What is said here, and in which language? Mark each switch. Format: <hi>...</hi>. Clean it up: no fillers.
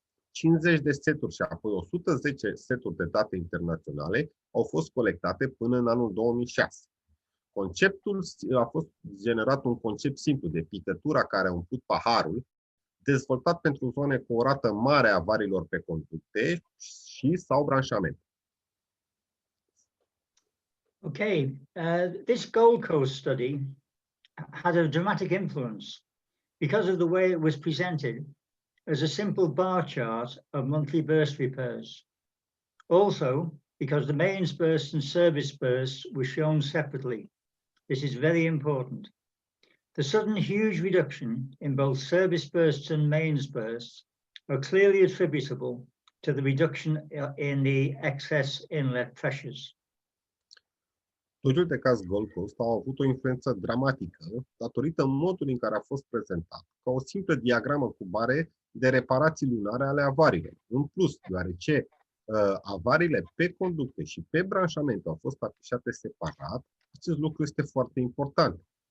<ro>50 de seturi și apoi 110 seturi de date internaționale au fost colectate până în anul 2006. Conceptul a fost generat un concept simplu de picătura care a umplut paharul, dezvoltat pentru zone cu o rată mare a avariilor pe conducte și sau branșamente.</ro> <en>Okay, this Gold Coast study had a dramatic influence because of the way it was presented as a simple bar chart of monthly burst repairs. Also, because the mains burst and service bursts were shown separately. This is very important. The sudden huge reduction in both service bursts and mains bursts are clearly attributable to the reduction in the excess inlet pressures.</en> <ro>Studiul de caz Gold Coast a avut o influență dramatică datorită modului în care a fost prezentat, ca o simplă diagramă cu bare de reparații lunare ale avariilor. În plus, deoarece avariile pe conducte și pe branșamente au fost afișate separat, acest lucru este foarte important.</ro>